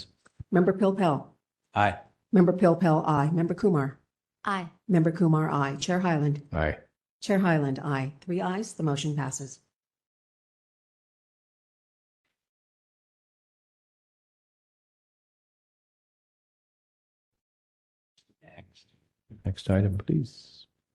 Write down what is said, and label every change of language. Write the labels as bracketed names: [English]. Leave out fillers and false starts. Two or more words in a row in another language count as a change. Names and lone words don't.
[English] Member Pilpel. Aye. Member Pilpel, aye. Member Kumar. Aye. Member Kumar, aye. Chair Hyland. Aye. Chair Hyland, aye. 3 ayes, the motion passes. Next item, please.